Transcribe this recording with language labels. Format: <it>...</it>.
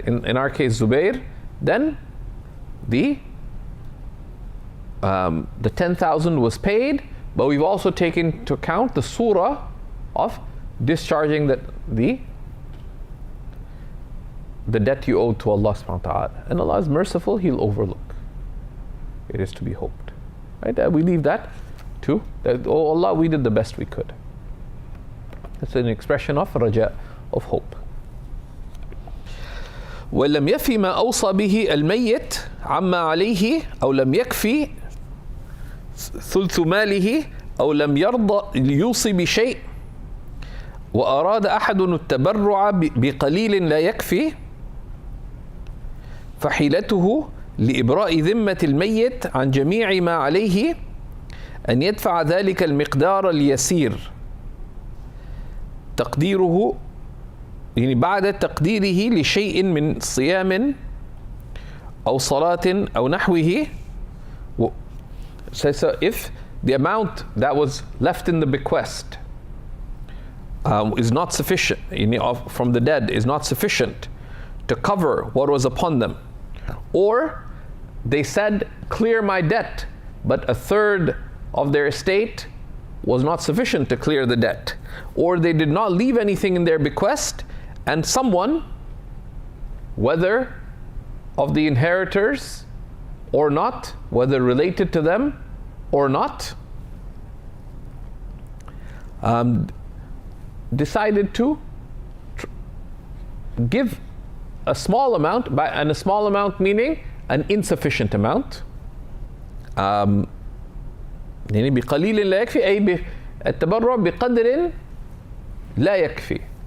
<en>In our case, Zubair, then the 10,000 was paid, but we've also taken into account the surah of discharging the debt you owed to Allah subhanahu wa ta'ala. And Allah is merciful, He'll overlook. It is to be hoped. Right? We leave that to that, oh Allah, we did the best we could. It's an expression of raja, of hope.</en> <ar>ولم يفي ما أوصى به الميت عما عليه أو لم يكفي ثلث ماله أو لم يرضى يوصي بشيء وأراد أحد التبرع بقليل لا يكفي فحيلته لإبراء ذمة الميت عن جميع ما عليه أن يدفع ذلك المقدار اليسير تقديره يعني بعد تقديره لشيء من صيام أو صلاة أو نحوه.</ar> <en>So if the amount that was left in the bequest is not sufficient, from the dead is not sufficient to cover what was upon them, or they said, clear my debt, but 1/3 of their estate was not sufficient to clear the debt, or they did not leave anything in their bequest, and someone, whether of the inheritors or not, whether related to them or not, decided to give a small amount, and a small amount meaning an insufficient amount.</en> <ar>يعني بقليل لا يكفي أي التبرع بقدر لا يكفي.</ar>